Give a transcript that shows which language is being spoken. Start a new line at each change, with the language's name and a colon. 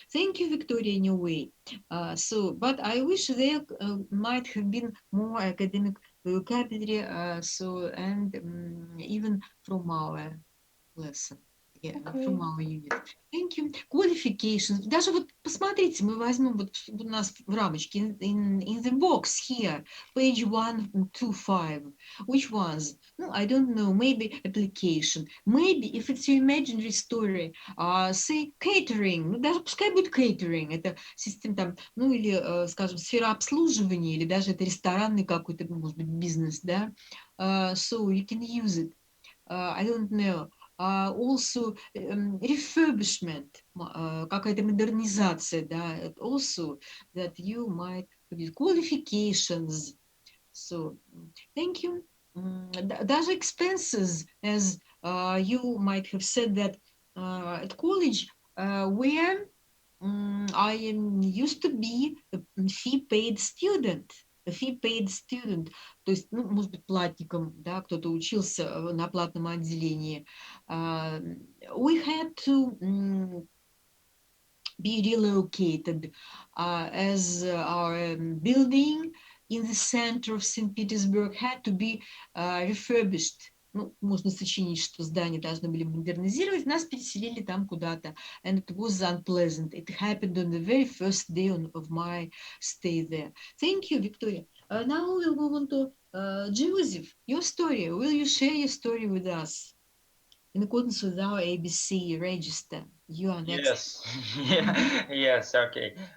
English: Thank you, Victoria, in your way. But I wish there might have been more academic vocabulary, and even from our lesson. Yeah, from our unit. Thank you. Qualifications.
Russian: Даже вот посмотрите, мы возьмем вот у нас в рамочке
English: in the box here, page 125. Which ones? No, I don't know. Maybe application. Maybe if it's your imaginary story, say catering.
Russian: Ну, даже пускай будет catering. Это система там, ну или, скажем, сфера обслуживания, или даже это ресторанный какой-то, может быть, бизнес, да?
English: So you can use it. I don't know. Also refurbishment,
Russian: какая-то модернизация, да,
English: also that you might qualifications. So, thank you. Даже expenses, as you might have said that at college, where I used to be a fee-paid student. Fee-paid student,
Russian: то есть, ну, может быть, платником, да, кто-то учился на платном отделении.
English: We had to be relocated as our building in the center of St. Petersburg had to be refurbished.
Russian: Ну, можно сочинить, что здание должны были модернизировать, нас переселили там куда-то,
English: and it was unpleasant. It happened on the very first day of my stay there. Thank you, Victoria. Now we'll move on to Joseph, your story. Will you share your story with us in accordance with our ABC register? You are next. Yes. Yes, okay.